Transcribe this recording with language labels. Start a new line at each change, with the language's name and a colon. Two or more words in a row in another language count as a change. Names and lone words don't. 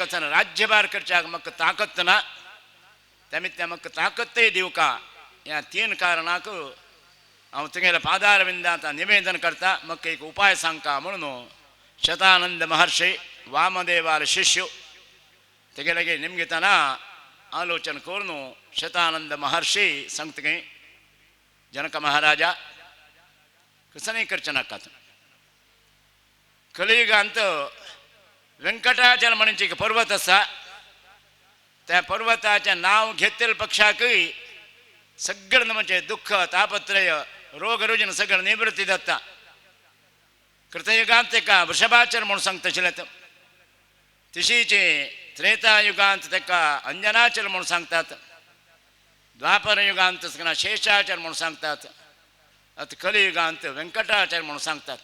Konkani: वचून राज्यभार करच्याक म्हाका ताकत ना त्यामित्या म्हाका ताकतय दिवका ह्या 3 कारणाक हांव तुगेल्या पादार विंदांत निवेदन करता म्हाका एक उपाय सांगता म्हणून शतानंद महर्षी वामदेवार शिष्य तेगे निमगितना आलोचन करून शतानंद महर्षी सांगतगे जनक महाराजा कसं करचें नाका कलियुगांत व्यंकटाचल म्हणचे एक पर्वत आसा त्या पर्वताचें नांव घेतलेल्या पक्षाकय सगळें म्हणजे दुःख तापत्रय रोग रुजीन सगळें निवृत्ती जाता कृतयुगांत तेका वृषभाचल म्हणून सांगतशिल्ले तशीचे त्रेतायुगांत तेका अंजनाचल म्हणून सांगतात द्वापर युगांत शेषाचल म्हणून सांगतात आता कलियुगांत व्यंकटाचल म्हणून सांगतात